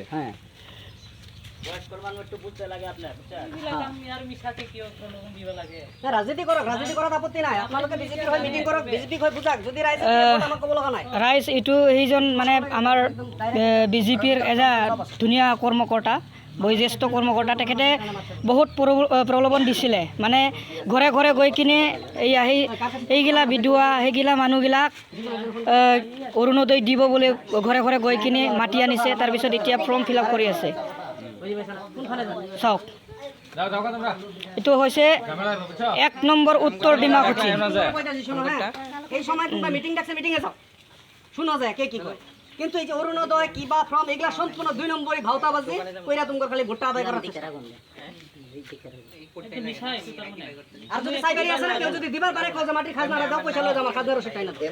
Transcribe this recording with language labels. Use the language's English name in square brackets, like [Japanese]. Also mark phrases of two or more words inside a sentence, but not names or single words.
[Bangla] হ্যাঁ রাজনীতি করক রাজনীতি করার আপত্তি নাই আপনাদের বিজেপির হয় মিটিং করক বিজেপি হয় বুঝাক যদি রাইজে আমাক কব লগা নাই [Assamese] ৰাইজ এইটো সেইজন মানে আমাৰ বিজেপিৰ এজা ধুনীয়া কৰ্মকৰ্তা বয়োজ্যেষ্ঠ কৰ্মকৰ্তা তেখেতে বহুত প্ৰলোভন দিছিলে মানে ঘৰে ঘৰে গৈ কিনে এইগিলা বিধৱা সেইগিলা মানুহগিলাক অৰুণোদয় দিব বুলি ঘৰে ঘৰে গৈ কিনে মাতি আনিছে তাৰপিছত এতিয়া [English] form fill up [Assamese] কৰি আছে চাওক এইটো হৈছে 1 নম্বৰ উত্তৰ ডিমাকুচি [Bangla] এই সময় তোমরা মিটিং ডাকছে মিটিং এ যাও শুনো যায় কে কি কয় কিন্তু এই যে অরুণোদয় কিবা ফর্ম এগুলা সম্পূর্ণ 2 নম্বরই ভাওতাবাজি কইরা তোমার খালি ভোটটা আদায় করা আর যদি সাইবারি আছে না কেউ যদি দিবার পারে কয় যে মাটির খাজনা দাও পয়সা লও আমার খাজনার সেটাই না